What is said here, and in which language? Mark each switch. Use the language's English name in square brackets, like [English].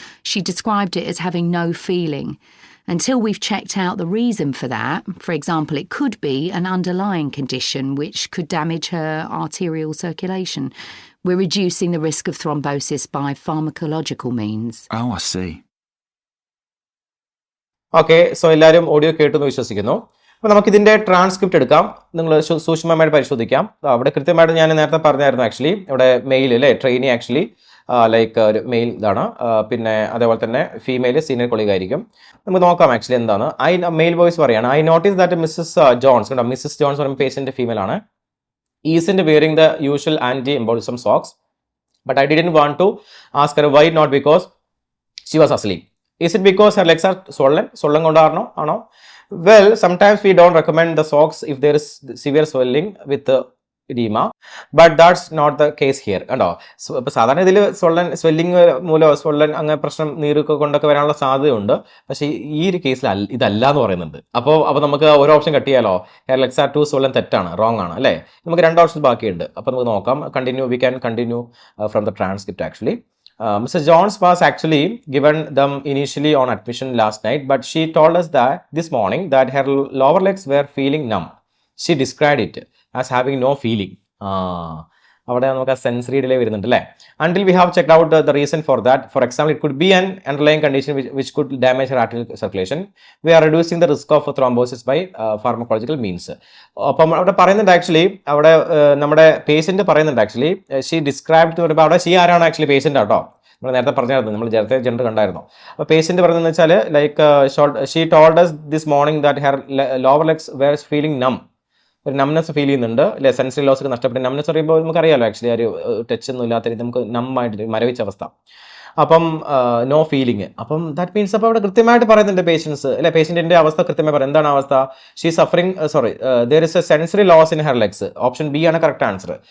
[English] She described it as having no feeling. Until we've checked out the reason for that, for example, it could be an underlying condition which could damage her arterial circulation. We're reducing the risk of thrombosis by pharmacological means. Oh, I see. [Malayalam] Okay, so എല്ലാവരും audio കേട്ടെന്ന് വിശ്വസിക്കുന്നു. അപ്പോൾ നമുക്കിതിൻ്റെ transcript എടുക്കാം. നിങ്ങൾ സൂക്ഷ്മമായിട്ട് പരിശോധിക്കാം. അവിടെ കൃത്യമായിട്ട് ഞാൻ നേരത്തെ പറഞ്ഞായിരുന്നു. ആക്ച്വലി ഇവിടെ മെയിൽ അല്ലേ, ട്രെയിനി ആക്ച്വലി ലൈക്ക് ഒരു മെയിൽ ഇതാണ്. പിന്നെ അതേപോലെ തന്നെ ഫീമെയിൽ സീനിയർ കൊളീഗ് ആയിരിക്കും. നമുക്ക് നോക്കാം ആക്ച്വലി എന്താണ്. മെയിൽ വോയിസ് പറയാണ്. [English] I notice that Mrs Jones, [Malayalam] കണ്ടോ, മിസ്സസ് ജോൺസ് പറയുമ്പോൾ പേഷ്യൻ്റ് ഫീമെയിൽ ആണ്. [English] Isn't wearing the usual anti embolism socks, but I didn't want to ask her why not because she was asleep. Is it because her legs are swollen? [Malayalam] Swollen കൊണ്ടാണോ? ആണോ? [English] Well, sometimes we don't recommend the socks if there is severe swelling with edema, but that's not the case here. [Malayalam] കണ്ടോ, ഇപ്പോൾ സാധാരണ ഇതിൽ swelling മൂലം സ്വൊള്ളൻ അങ്ങനെ പ്രശ്നം നീരൊക്കെ കൊണ്ടൊക്കെ വരാനുള്ള സാധ്യതയുണ്ട്. പക്ഷേ ഈ ഒരു കേസിൽ ഇതല്ല എന്ന് പറയുന്നുണ്ട്. അപ്പോൾ നമുക്ക് ഒരു ഓപ്ഷൻ കട്ട് ചെയ്യാലോ. [English] her legs are too swollen [Malayalam] തെറ്റാണ്, റോങ് ആണ് അല്ലേ. നമുക്ക് 2 ഓപ്ഷൻസ് ബാക്കിയുണ്ട്. അപ്പോൾ നമുക്ക് നോക്കാം. [English] We can continue from the transcript actually. Mrs. Jones was actually given them initially on admission last night, but she told us that this morning that her lower legs were feeling numb. She described it as having no feeling. [Malayalam] അവിടെ നമുക്ക് sensory delay വരുന്നുണ്ട് അല്ലേ. [English] Until we have checked out the reason for that. For example, it could be an underlying condition which could damage her arterial circulation. We are reducing the risk of thrombosis by pharmacological means. [Malayalam] അപ്പം അവിടെ പറയുന്നുണ്ട് actually, അവിടെ നമ്മുടെ patient പറയുന്നുണ്ട് actually. [English] she describe to [Malayalam] പറയുമ്പോൾ അവിടെ she ആരാണ് actually? Patient ആട്ടോ. നമ്മൾ നേരത്തെ പറഞ്ഞായിരുന്നു, നമ്മൾ നേരത്തെ ജെൻഡർ കണ്ടായിരുന്നു. അപ്പോൾ പേഷ്യന്റ് പറഞ്ഞതെന്ന് വെച്ചാൽ like [English] She told us this morning that her lower legs were feeling numb. [Malayalam] ഒരു നംനെസ് ഫീൽ ചെയ്യുന്നുണ്ട് അല്ലെ, സെൻസറി ലോസ് ഒക്കെ നഷ്ടപ്പെട്ട്. നംനെസ് പറയുമ്പോൾ നമുക്കറിയാലോ ആക്ച്വലി ഒരു ടച്ച് ഒന്നും ഇല്ലാത്ത രീതി നമുക്ക് നമ്മായിട്ട് മരവിച്ച അവസ്ഥ. അപ്പം [English] No feeling. [Malayalam] അപ്പം [English] that means [Malayalam] അപ്പോൾ അവിടെ കൃത്യമായിട്ട് പറയുന്നുണ്ട് പേഷ്യൻസ് അല്ലെ, പേഷ്യൻറ്റിൻ്റെ അവസ്ഥ കൃത്യമായി പറയും. എന്താണ് അവസ്ഥ? [English] She suffering there is a sensory loss in her legs. [Malayalam] Option B ആണ് കറക്റ്റ് ആൻസർ.